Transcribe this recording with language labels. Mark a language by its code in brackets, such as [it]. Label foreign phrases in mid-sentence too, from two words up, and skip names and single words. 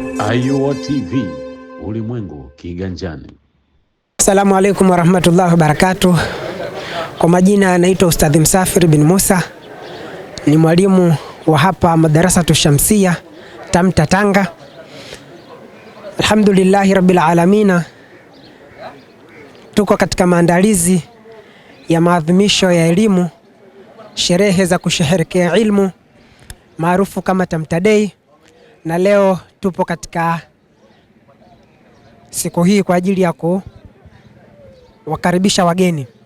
[sw] Ayuo TV, ulimwengu kiganjani. [ar] السلام عليكم ورحمة الله وبركاته. [sw] Kwa majina naitwa Ustadhi Msafiri bin Musa, ni mwalimu wa hapa Madarasatu Shamsia Tamta Tanga. [ar] الحمد لله رب العالمين. [sw] Tuko katika maandalizi ya maadhimisho ya elimu, sherehe za kusherehekea ilmu maarufu kama Tamta Day, na leo tupo katika siku hii kwa ajili ya kuwakaribisha wageni.